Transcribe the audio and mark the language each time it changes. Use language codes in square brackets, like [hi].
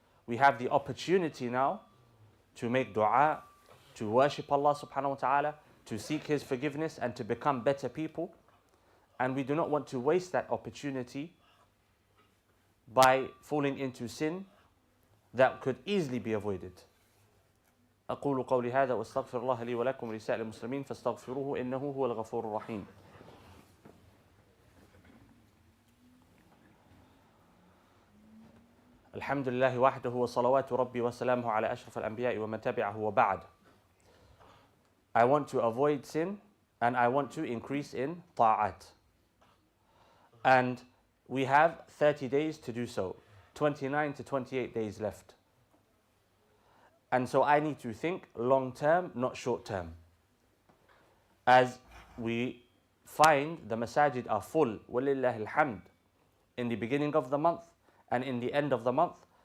[en] We have the opportunity now to make dua, to worship Allah subhanahu wa ta'ala, to seek His forgiveness and to become better people. And we do not want to waste that opportunity by falling into sin that could easily be avoided. [ar] أقول قولي هذا وأستغفر الله لي ولكم ولسائر المسلمين فاستغفروه إنه هو الغفور الرحيم. الحمد لله وحده وصلوات ربي وسلامه على أشرف الأنبياء ومن تبعه وبعد. [en] I want to avoid sin and I want to increase in ta'at. And we have 30 days to do so. 29 to 28 days left. And so I need to think long term, not short term. As we find the masajid are full, [ar] walillahi alhamd, [en] in the beginning of the month and in the end of the month.